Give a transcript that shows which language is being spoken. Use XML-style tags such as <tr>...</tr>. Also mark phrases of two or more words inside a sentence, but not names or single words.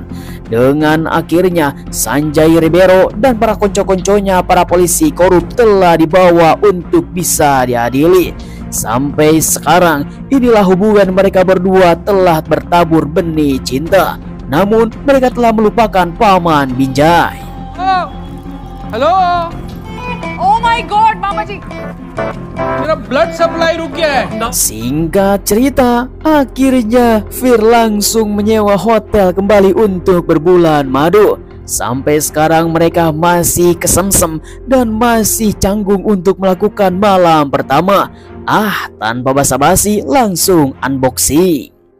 <id>Dengan akhirnya Sanjay Ribeiro dan para konco-konconya para polisi korup telah dibawa untuk bisa diadili. Sampai sekarang inilah hubungan mereka berdua telah bertabur benih cinta. Namun mereka telah melupakan Paman Binjai.</id> <en>हेलो Oh my God, Mama ji.</en> <hi>मेरा</hi> <en>blood supply</en> <hi>रुक गया है</hi> <id>Singkat cerita, akhirnya Fir langsung menyewa hotel kembali untuk berbulan madu. Sampai sekarang mereka masih kesemsem dan masih canggung untuk melakukan malam pertama. Tanpa basa-basi langsung unboxing.</id>